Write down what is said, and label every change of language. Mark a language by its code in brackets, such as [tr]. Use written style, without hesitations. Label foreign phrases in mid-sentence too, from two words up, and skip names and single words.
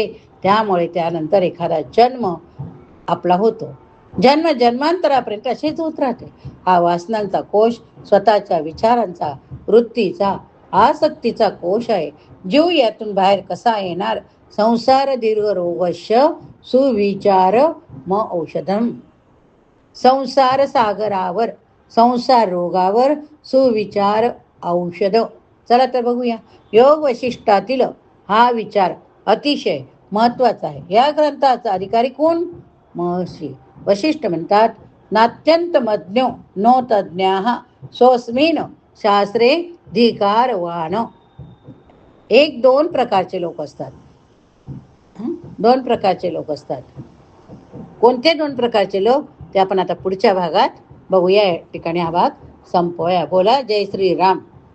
[mr] त्यामुळे त्यानंतर एखादा जन्म आपला होतो. जन्मांतरापर्यंत असेच होत राहते. हा वासनांचा कोश स्वतःच्या विचारांचा, वृत्तीचा, आसक्तीचा कोश आहे. जीव यातून बाहेर कसा येणार? [sa] संसार दीर्घ रोगस्य सुविचार म औषधम. [mr] संसार सागरावर, संसार रोगावर सुविचार औषध. चला तर बघूया. योग वशिष्ठातील हा विचार अतिशय महत्वाचा आहे. या ग्रंथाचा अधिकारी कोण? महर्षी वशिष्ठ म्हणतात, [sa] नात्यंत मज्ञो नो तज्ञाः स्वस्मिन् शास्त्रे धिकारवान. [mr] दोन प्रकारचे लोक असतात. दोन प्रकारचे लोक असतात. कोणते दोन प्रकारचे लोक ते आपण आता पुढच्या भागात बघूया. या ठिकाणी हा भाग संपवूया. बोला जय श्रीराम.